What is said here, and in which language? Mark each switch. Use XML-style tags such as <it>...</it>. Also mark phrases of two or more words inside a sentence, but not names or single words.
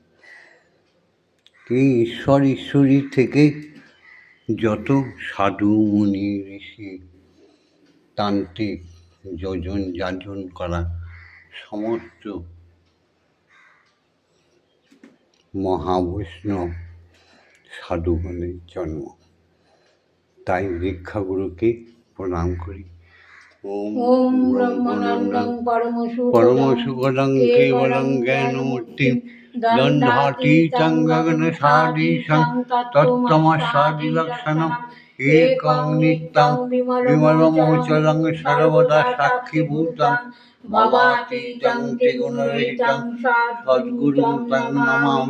<bn>এই ঈশ্বরী থেকে যত সাধু মুনি ঋষি তান্ত্রিক যাজন করা সমস্ত মহাবৈষ্ণব সাধুগণের জন্ম। তাই দীক্ষাগুরুকে প্রণাম করি।</bn> <sa>ওম ব্রহ্মানন্দং পরমসুখদং কেবলং জ্ঞানমূর্তিং দণ্ডাতীতং গগনসাদীশং তত্ত্বমস্যাদিলক্ষণং একং নিত্যং বিমলমোচলং সর্বদা সাক্ষীভূতং ভবাতীতং ত্রিগুণরহিতং সদ্গুরুং তং নমামি।</sa>